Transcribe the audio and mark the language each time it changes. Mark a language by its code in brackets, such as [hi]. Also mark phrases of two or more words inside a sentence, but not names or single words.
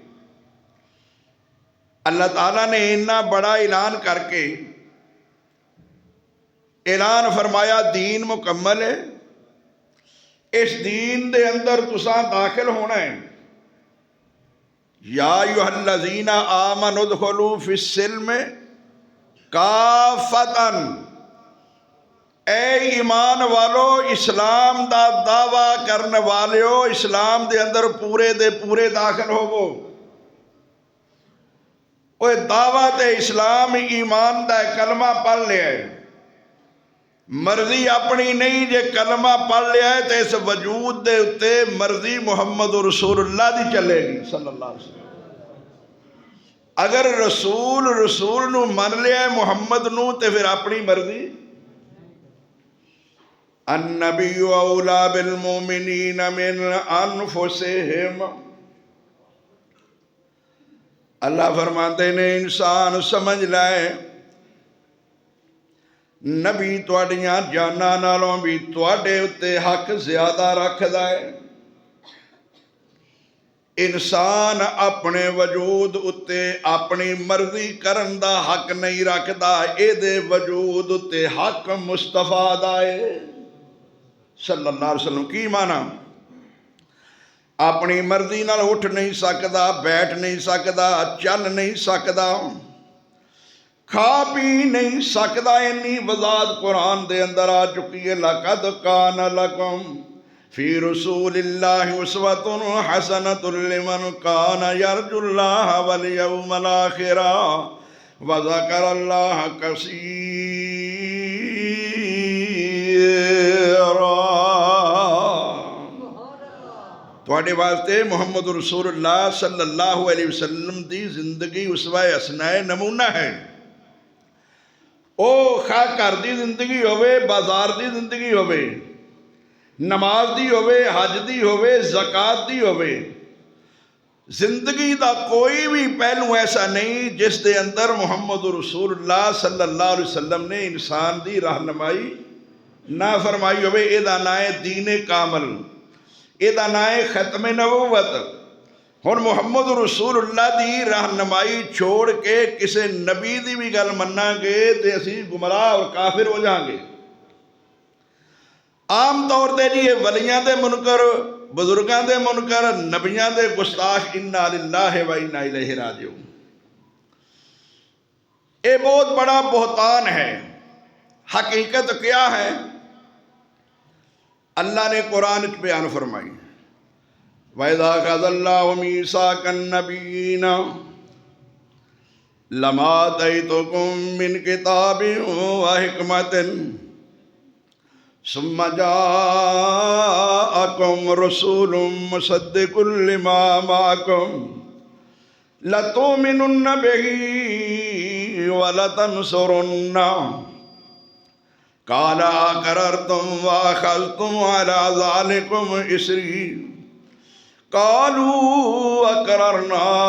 [pa] ਅੱਲਾਹ ਤਾਲਾ ਨੇ ਇੰਨਾ ਬੜਾ ਐਲਾਨ ਕਰਕੇ ਐਲਾਨ ਫ਼ਰਮਾਇਆ ਦੀਨ ਮੁਕੰਮਲ ਹੈ। ਇਸ ਦੀਨ ਦੇ ਅੰਦਰ ਤੁਸਾਂ ਦਾਖ਼ਿਲ ਹੋਣਾ ਹੈ। [ar] يا أيها الذين آمنوا ادخلوا في السلم كافة, [pa] ਏ ਈਮਾਨ ਵਾਲੋ, ਇਸਲਾਮ ਦਾ ਦਾਅਵਾ ਕਰਨ ਵਾਲਿਓ, ਇਸਲਾਮ ਦੇ ਅੰਦਰ ਪੂਰੇ ਦੇ ਪੂਰੇ ਦਾਖ਼ਿਲ ਹੋਵੋ। ਓਏ ਦਾਅਵਾ ਤੇ ਇਸਲਾਮ ਈਮਾਨ ਦਾ ਕਲਮਾ ਪੜ੍ਹ ਲਿਆ ਹੈ, ਮਰਜ਼ੀ ਆਪਣੀ ਨਹੀਂ, ਜੇ ਕਲਮਾ ਪੜ੍ਹ ਲਿਆ ਹੈ ਤੋ ਇਸ ਵਜੂਦ ਦੇ ਉੱਤੇ ਮਰਜ਼ੀ ਮੁਹੰਮਦ ਰਸੂਲੁੱਲਾਹ ਦੀ ਚੱਲੇਗੀ [ar] صلى الله عليه وسلم. [pa] ਅਗਰ ਰਸੂਲ ਨੂੰ ਮੰਨ ਲਿਆ ਹੈ, ਮੁਹੰਮਦ ਨੂੰ, ਤੋ ਫਿਰ ਆਪਣੀ ਮਰਜ਼ੀ। [ar] النبي أولى بالمؤمنين من أنفسهم, [pa] ਅੱਲਾਹ ਫ਼ਰਮਾਤੇ ਨੇ ਇਨਸਾਨ ਸਮਝ ਲਾਏ ਨਬੀ ਤੁਹਾਡੀਆਂ ਜਾਨਾਂ ਨਾਲੋਂ ਵੀ ਤੁਹਾਡੇ ਉੱਤੇ ਹੱਕ ਜ਼ਿਆਦਾ ਰੱਖਦਾ ਹੈ। ਇਨਸਾਨ ਆਪਣੇ ਵਜੂਦ ਉੱਤੇ ਆਪਣੀ ਮਰਜ਼ੀ ਕਰਨ ਦਾ ਹੱਕ ਨਹੀਂ ਰੱਖਦਾ, ਇਹਦੇ ਵਜੂਦ ਉੱਤੇ ਹੱਕ ਮੁਸਤਫ਼ਾ ਦਾ ਹੈ [ar] صلى الله عليه وسلم. [pa] ਕੀ ਮਾਅਨਾ? ਆਪਣੀ ਮਰਜ਼ੀ ਨਾਲ ਉੱਠ ਨਹੀਂ ਸਕਦਾ, ਬੈਠ ਨਹੀਂ ਸਕਦਾ, ਚੱਲ ਨਹੀਂ ਸਕਦਾ, ਖਾ ਪੀ ਨਹੀਂ ਸਕਦਾ। ਇੰਨੀ ਵਜ਼ਾਹਤ ਕੁਰਾਨ ਦੇ ਅੰਦਰ ਆ ਚੁੱਕੀ ਹੈ। [ar] لقد كان لكم في رسول الله أسوة حسنة لمن كان يرجو الله واليوم الآخر وذكر الله كثيرا. [pa] ਤੁਹਾਡੇ ਵਾਸਤੇ ਮੁਹੰਮਦ ਰਸੂਲੁੱਲਾਹ [ar] صلى الله عليه وسلم [pa] ਦੀ ਜ਼ਿੰਦਗੀ [ar] أسوة حسنة [pa] ਨਮੂਨਾ ਹੈ। ਓ ਖਾ ਘਰ ਕੀ ਜ਼ਿੰਦਗੀ ਹੋਵੇ, ਬਾਜ਼ਾਰ ਕੀ ਜ਼ਿੰਦਗੀ ਹੋਵੇ, ਨਮਾਜ਼ ਦੀ ਹੋਵੇ, ਹੱਜ ਦੀ ਹੋਵੇ, ਜ਼ਕਾਤ ਦੀ ਹੋਵੇ, ਜ਼ਿੰਦਗੀ ਕਾ ਕੋਈ ਭੀ ਪਹਿਲੂ ਐਸਾ ਨਹੀਂ ਜਿਸ ਦੇ ਅੰਦਰ ਮੁਹੰਮਦ ਰਸੂਲੁੱਲਾਹ [ar] صلى الله عليه وسلم [pa] ਨੇ ਇਨਸਾਨ ਕੀ ਰਹਿਨੁਮਾਈ ਨਾ ਫ਼ਰਮਾਈ ਹੋਵੇ। ਇਹਦਾ ਨਾਮ ਹੈ ਦੀਨ ਕਾਮਲ, ਇਹਦਾ ਨਾਮ ਹੈ ਖ਼ਤਮ ਨਬੂਵਤ। ਹੁਣ ਮੁਹੰਮਦ ਰਸੂਲੁੱਲਾਹ ਕੀ ਰਹਿਨੁਮਾਈ ਛੱਡ ਕੇ ਕਿਸੀ ਨਬੀ ਕੀ ਭੀ ਗੱਲ ਮੰਨਾਂਗੇ ਤੋ ਅਸੀਂ ਗੁਮਰਾਹ ਔਰ ਕਾਫ਼ਿਰ ਹੋ ਜਾਏਂਗੇ। ਆਮ ਤੌਰ ਪਰ ਜੀ ਏ ਵਲੀਆਂ ਦੇ ਮੁਨਕਰ, ਬੁਜ਼ੁਰਗੋਂ ਕੇ ਮੁਨਕਰ, ਨਬੀਆਂ ਦੇ ਗੁਸਤਾਖ਼, [ar] إنا لله وإنا إليه راجعون. [ur] یہ بہت بڑا بہتان ہے. حقیقت کیا ہے? [pa] ਅੱਲਾਹ ਨੇ ਕੁਰਾਨ ਚ ਬਯਾਨ ਫ਼ਰਮਾਈ, [ar] وإذ أخذ الله ميثاق النبيين لما آتيتكم من كتاب وحكمة ثم جاءكم رسول مصدق لما معكم لتؤمنن به ولتنصرنه قال أأقررتم وأخذتم على ذلكم إصري قالوا أقررنا